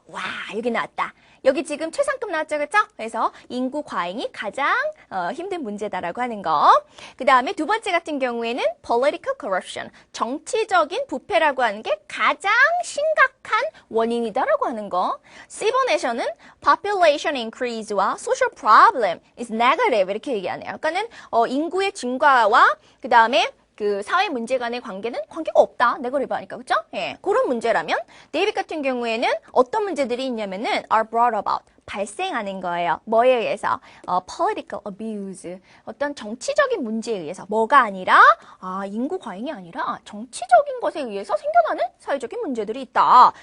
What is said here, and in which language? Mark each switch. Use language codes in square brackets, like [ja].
[ko] 와, 여기 나왔다. 여기 지금 최상급 나왔죠, 그렇죠? 그래서 인구 과잉이 가장 힘든 문제다라고 하는 거. 그 다음에 두 번째 같은 경우에는 political corruption, 정치적인 부패라고 하는 게 가장 심각한 원인이다라고 하는 거. C번에서는 [en] population increase와 social problem is negative [ko] 이렇게 얘기하네요. 그러니까는 인구의 증가와 그 다음에 그 사회 문제 간의 관계가 없다. 네거티브 하니까, 그죠? 예. 그런 문제라면, 데이빗 같은 경우에는 어떤 문제들이 있냐면은, [en] are brought about. [ko] 발생하는 거예요. 뭐에 의해서? political abuse. 어떤 정치적인 문제에 의해서. 뭐가 아니라, 인구 과잉이 아니라 정치적인 것에 의해서 생겨나는 사회적인 문제들이 있다.